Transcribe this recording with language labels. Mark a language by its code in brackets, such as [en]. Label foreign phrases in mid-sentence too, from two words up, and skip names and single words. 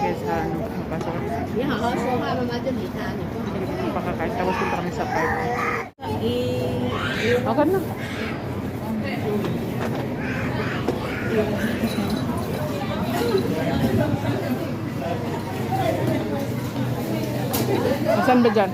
[tl] ano, mapasok kami sa ano. [zh] 你好好说话，妈妈就理他，你不好。 [tl] Pakakain. Tapos punta kami sa park. Okay na. Saan ba dyan?